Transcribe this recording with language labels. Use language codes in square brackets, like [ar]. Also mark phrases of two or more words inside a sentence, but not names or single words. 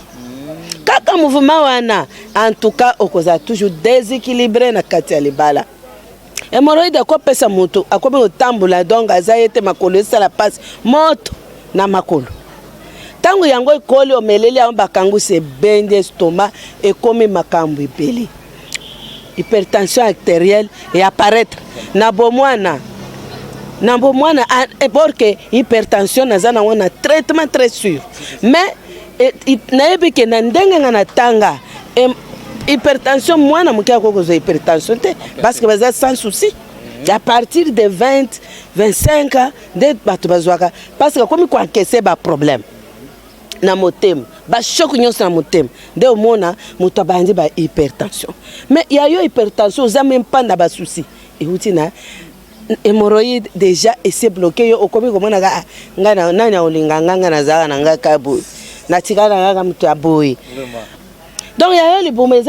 [ln] kaka mouvement wana [fr] en tout cas [ln] okoza [fr] toujours déséquilibré [ln] na kati ya libala hémorroïde akopesa moto akomi otambola donc aza ye te makolo esala pasi moto na makolo tango yango ekoli omeleli yango bakangusi ebende estomac ekomi makambo ebele [fr] hypertension artérielle et apparaître [ln] na bomwana [fr] pour que hypertension [ln] naza nango na [fr] traitement très sûr mais [ln] nayebi ke na ndenge nga na tanga hypertension mwana moke akokozwa hypertension te [fr] parce que [ln] baza [fr] sans souci à partir de 20 25 ans [ln] nde bato bazwaka [fr] parce que [ln] komi koankese baproblème na motema bashoku nyonso na motema nde omona moto abandi bahypertension mais yayo hypertension oza [fr] même pas [ln] na basusi euti na [fr] hémorroïde déjà [ln] ese bloqué yo okomi komonaka ngai na nani aolinga nganga nazala na ngai kaboye natikala na ngaka moto aboye donc yayo libumu eza